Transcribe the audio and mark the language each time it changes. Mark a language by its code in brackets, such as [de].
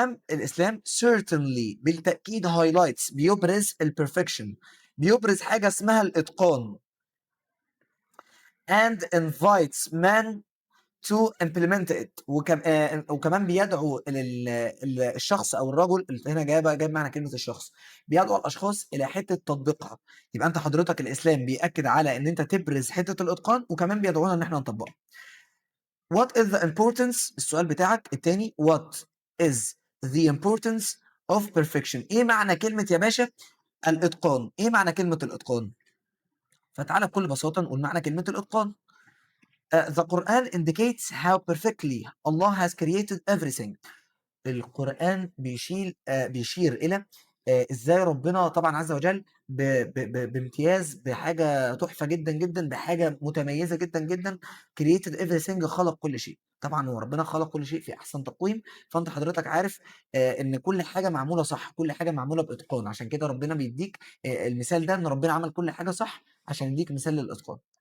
[ar] الإسلام [en] certainly [ar] بالتأكيد [en] highlights [ar] بيبرز البرفكشن، بيبرز حاجة اسمها الإتقان [en] and invites man to implement it [ar] وكمان بيدعو الشخص أو الرجل، هنا جايب معنى كلمة الشخص، بيدعو الأشخاص إلى حتة تطبيقها. يبقى أنت حضرتك الإسلام بيأكد على إن أنت تبرز حتة الإتقان وكمان بيدعونا إن إحنا نطبقها. [en] What is the importance [ar] السؤال بتاعك التاني [en] what is the importance of perfection. [ar] ايه معنى كلمة يا باشا الاتقان؟ ايه معنى كلمة الاتقان؟ فتعالى بكل بساطة نقول معنى كلمة الاتقان. [en] The Quran indicates how perfectly Allah has created everything. [ar] القرآن بيشير إلى إزاي ربنا طبعًا عز وجل بامتياز بحاجة تحفة جدًا، جدًا، بحاجة متميزة جدًا، جدًا [en] created everything [ar] خلق كل شيء. طبعًا هو ربنا خلق كل شيء في أحسن تقويم، فأنت حضرتك عارف إن كل حاجة معمولة صح، كل حاجة معمولة بإتقان، عشان كده ربنا بيدّيك المثال ده إن ربنا عمل كل حاجة صح عشان يدّيك مثال للإتقان.